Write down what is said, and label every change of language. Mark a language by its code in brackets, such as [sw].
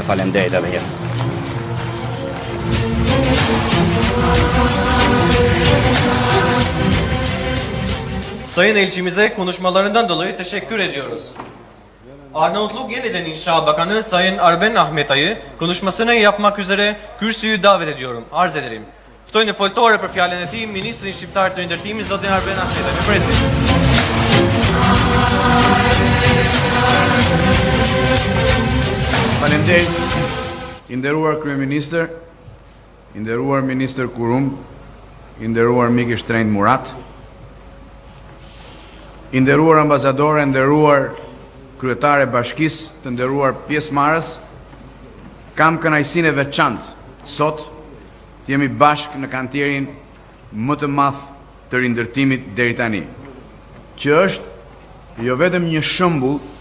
[sq] Faleminderit edhe një herë. [tr] Sayın elçimize konuşmalarından dolayı teşekkür ediyoruz. Arnavutluk Yeniden İnşa Bakanı Sayın Arben Ahmetay'ı konuşmasını yapmak üzere kürsüyü davet ediyorum. Arz ederim. [sq] Ftoj në foltore për fjalën e tij Ministrin Shqiptar të Ndërtimit zotin Arben Ahmetay. Ju presim. Faleminderit, i nderuar kryeministër, i nderuar ministër Kurum, i nderuar mik i shtrenjtë Murat, i nderuar ambasador, i nderuar kryetare bashkisë, të nderuar pjesëmarrës, kam kënaqësinë e veçantë sot të jemi bashkë në kantierin më të madh të rindërtimit deri tani, që është jo vetëm një shembull